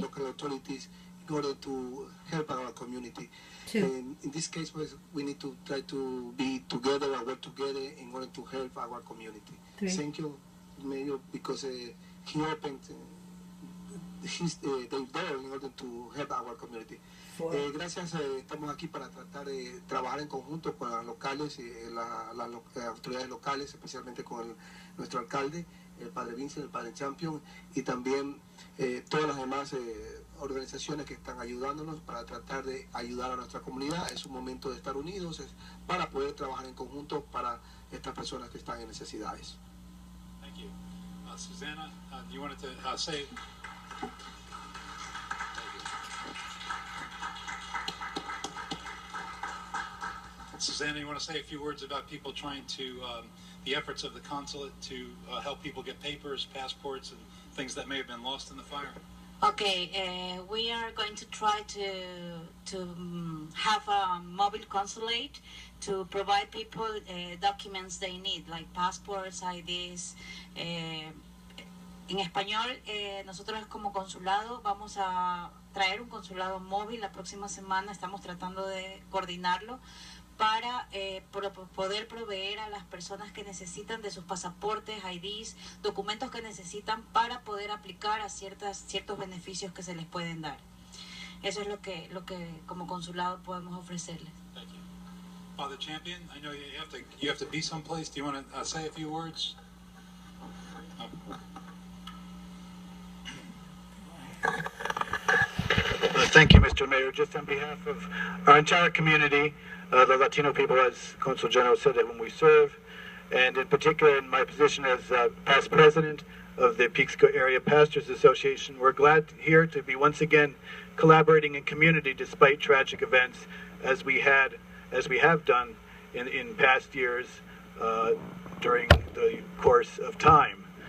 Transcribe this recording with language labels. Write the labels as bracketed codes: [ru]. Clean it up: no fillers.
[en] Local authorities in order to help our community. Two. In this case, we need to try to be together and work together in order to help our community. 3. Thank you, Mayor, because he opened his the door in order to help our community. 4. [es] Gracias, estamos aquí para tratar de trabajar en conjunto con las locales, las autoridades locales, especialmente con nuestro alcalde, el Padre Vincent, el Padre Champion, y también todas las demás organizaciones que están ayudándonos para tratar de ayudar a nuestra comunidad. Es un momento de estar unidos para poder trabajar en conjunto para estas personas que están en necesidades. [en] Thank you. Susanna, you wanted to say... Susanna, you want to say a few words about people trying to, the efforts of the consulate to help people get papers, passports, and things that may have been lost in the fire? Okay, we are going to try to have a mobile consulate to provide people documents they need, like passports, IDs. [es] En español, nosotros como consulado vamos a traer un consulado móvil la próxima semana. Estamos tratando de coordinarlo para poder proveer a las personas que necesitan de sus pasaportes, IDs, documentos que necesitan para poder aplicar a ciertos beneficios que se les pueden dar. Eso es lo que como consulado podemos ofrecerles. [en] Thank you. Father Champion, I know you have to be someplace. Do you want to say a few words? Thank you, Mr. Mayor. Just on behalf of our entire community, the Latino people, as Consul General said, whom we serve, and in particular in my position as past president of the Peekskill Area Pastors Association, we're glad here to be once again collaborating in community despite tragic events as we have done in past years during the course of time.